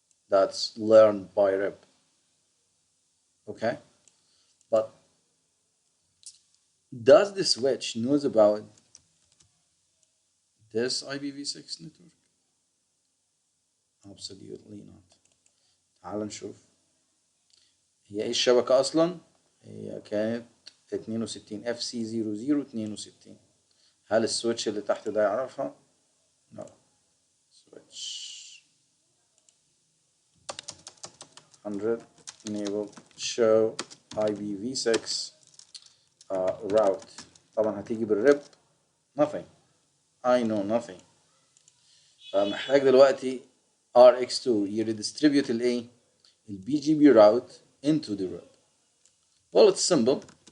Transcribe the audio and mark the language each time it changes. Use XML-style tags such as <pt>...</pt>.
<en>That's learned by rib. Okay, but does the switch knows about this IPv6 network? Absolutely not.</en> <ar>تعال نشوف هي ايه الشبكة اصلا. هي كانت 62 FC0062. هل السويتش اللي تحت ده يعرفها؟</ar> <en>No. Switch 100 enable show IPv6 route.</en> <ar>طبعا هتيجي بالريب</ar> <en>nothing. I know nothing.</en> <ar>فمحتاج دلوقتي RX2 يرedistribute الايه؟ الBGP</ar> <en>route into the rib. Well, it's simple.</en>